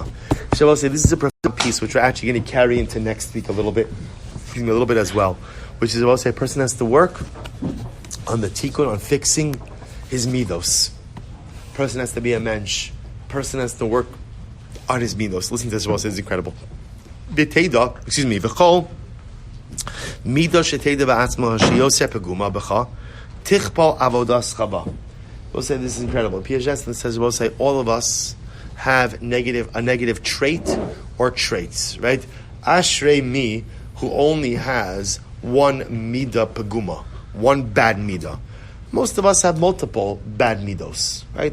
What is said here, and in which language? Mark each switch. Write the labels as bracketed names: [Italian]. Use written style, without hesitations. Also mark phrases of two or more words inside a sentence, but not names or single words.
[English] So we'll say this is a profound piece which we're actually going to carry into next week a little bit as well, which is, I will say, a person has to work on the tikkun, on fixing his midos. A person has to be a mensch. A person has to work on his midos. Listen to this, well, it's incredible. [Hebrew] וכל מדות שתדע בעצמה שיעשה פגימה בך תכפל עבודת חבה. [English] We'll say this is incredible. Piaget says, we'll say all of us have a negative trait or traits, right? [Hebrew] אשרי מי, [English] who only has one [Hebrew] מדה פגומה, [English] one bad midah. Most of us have multiple bad midos, right?